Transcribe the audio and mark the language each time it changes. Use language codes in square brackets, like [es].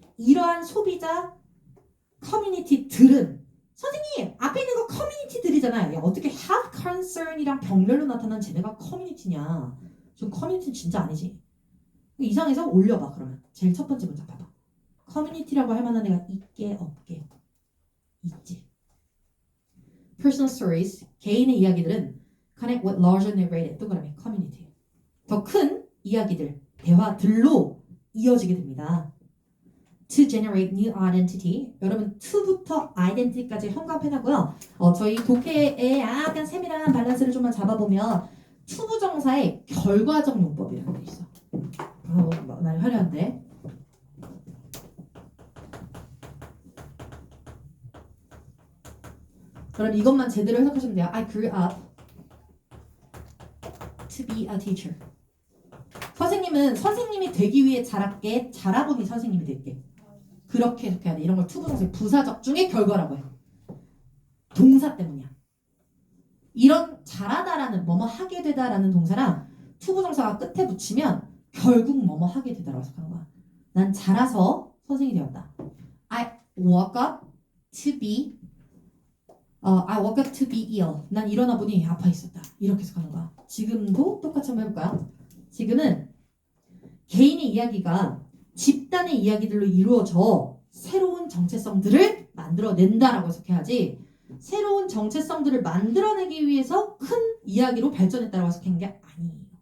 [ko] 이러한 소비자 커뮤니티들은 선생님 앞에 있는 거 커뮤니티들이잖아요. 야, 어떻게 [en] have concern [ko] 이랑 병렬로 나타난 쟤네가 커뮤니티냐. 좀 커뮤니티는 진짜 아니지. 이상해서 올려봐 그러면. 제일 첫 번째 문장 봐봐. 커뮤니티라고 할 만한 애가 있게 없게. 있지. [en] Personal stories, [ko] 개인의 이야기들은 [en] connect with larger narrative, [ko] 동그라미 [en] community. [ko] 더 큰 이야기들, 대화들로 이어지게 됩니다. [en] To generate new identity. [ko] 여러분 to부터 identity까지 형광펜하고요. 저희 독해의 약간 세밀한 밸런스를 좀만 잡아보면 투부정사의 결과적 용법이라는 게 있어. 많이 화려한데. 그럼 이것만 제대로 해석하시면 돼요. [en] I grew up to be a teacher. [ko] 선생님은 선생님이 되기 위해 자랐게, 자라보니 선생님이 될게. 그렇게 해석해야 돼. 이런 걸 투부정사의 부사적 중의 결과라고 해. 동사 때문이야. 이런 자라다라는 뭐뭐 하게 되다라는 동사랑 투부정사가 끝에 붙이면 결국 뭐뭐 하게 되다라고 해석하는 거야. 난 자라서 선생이 되었다. [en] I woke up to be I woke up to be ill. [ko] 난 일어나 보니 아파 있었다. 이렇게 해석하는 거야. 지금도 똑같이 한번 해볼까요? 지금은 개인의 이야기가 집단의 이야기들로 이루어져 새로운 정체성들을 만들어낸다라고 해석해야지 새로운 정체성들을 만들어내기 위해서 큰 이야기로 발전했다라고 해석하는 게 아니에요.